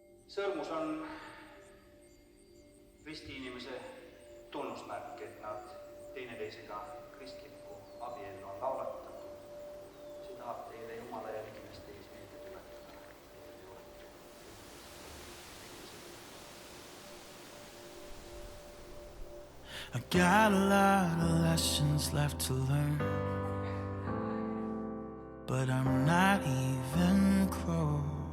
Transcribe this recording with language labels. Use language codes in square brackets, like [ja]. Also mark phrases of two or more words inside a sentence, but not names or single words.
[et] Sõrmus on ristiinimese tunnusmärk, et nad teineteisega kristlikku abiellu on laulatatud. See tahab teile Jumala ja ligimeste ees meelde tuletada. [en] I got a lot of lessons left to learn, but I'm not even close.